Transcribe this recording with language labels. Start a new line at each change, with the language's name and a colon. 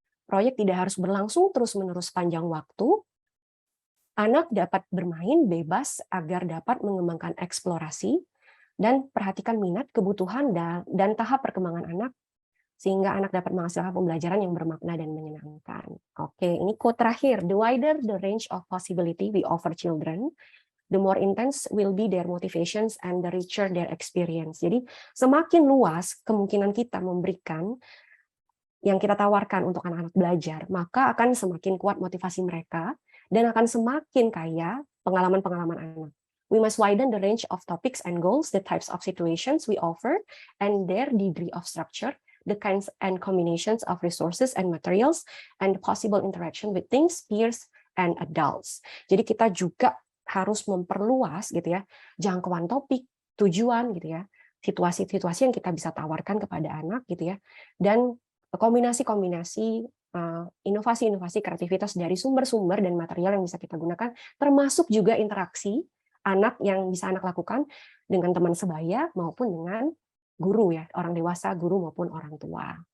Indonesian: Proyek tidak harus berlangsung terus-menerus sepanjang waktu. Anak dapat bermain bebas agar dapat mengembangkan eksplorasi dan perhatikan minat, kebutuhan, dan tahap perkembangan anak sehingga anak dapat menghasilkan pembelajaran yang bermakna dan menyenangkan. Oke, ini quote terakhir.
English: The wider the range of possibility we offer children, the more intense will be their motivations and the richer their experience.
Indonesian: Jadi semakin luas kemungkinan kita memberikan yang kita tawarkan untuk anak-anak belajar, maka akan semakin kuat motivasi mereka dan akan semakin kaya pengalaman-pengalaman anak.
English: We must widen the range of topics and goals, the types of situations we offer, and their degree of structure, the kinds and combinations of resources and materials, and possible interaction with things, peers, and adults.
Indonesian: Jadi kita juga harus memperluas gitu ya jangkauan topik, tujuan gitu ya, situasi-situasi yang kita bisa tawarkan kepada anak gitu ya, dan kombinasi-kombinasi inovasi-inovasi kreativitas dari sumber-sumber dan material yang bisa kita gunakan, termasuk juga interaksi anak yang bisa anak lakukan dengan teman sebaya maupun dengan guru ya, orang dewasa, guru maupun orang tua.